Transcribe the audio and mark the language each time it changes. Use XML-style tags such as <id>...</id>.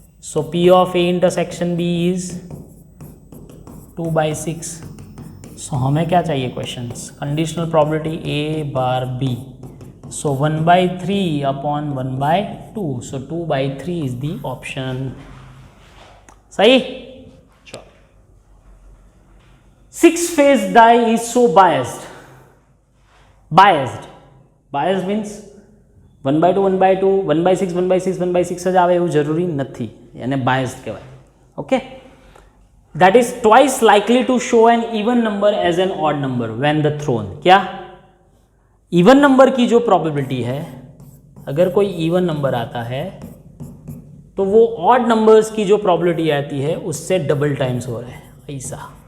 <en>So P of A intersection B is 2/6।</en> <hi>सो हमें क्या चाहिए questions, conditional probability A bar B, so 1/3/1/2, so 2/3 is the option, सही।</hi> <en>6-phase die is so biased means 1/2 1/2 1/6 1/6 1/6</en> <gu>જ આવે એવું જરૂરી નથી, એને biased કહેવાય, okay.</gu> <en>that is twice likely to show an even number as an odd number when the thrown,</en> <hi>क्या even number की जो प्रोबेबिलिटी है, अगर कोई इवन नंबर आता है तो वो ऑड नंबर्स की जो प्रोबेबिलिटी आती है उससे डबल टाइम्स हो रहा है, ऐसा।</hi>